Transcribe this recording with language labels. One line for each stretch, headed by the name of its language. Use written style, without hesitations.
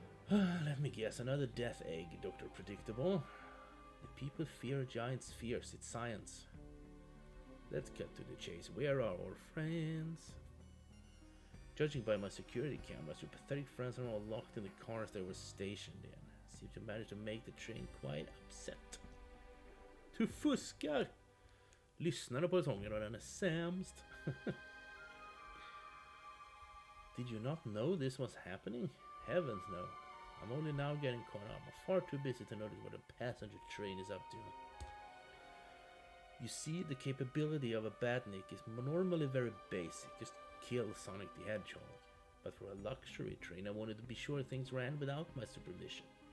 English: Let me guess, another death egg, Dr. Predictable. The people fear giant spheres, it's science. Let's cut to the chase. Where are our friends? Judging by my security cameras, your pathetic friends are all locked in the cars they were stationed in. Seem to manage to make the train quite upset.
Swedish: Du fuskar! Lyssnade på sången och den är sämst.
English: Did you not know this was happening? Heavens no. I'm only now getting caught up. I'm far too busy to notice what a passenger train is up to. You see, the capability of a badnik is normally very basic. Just kill Sonic the Hedgehog. But for a luxury train, I wanted to be sure things ran without my supervision.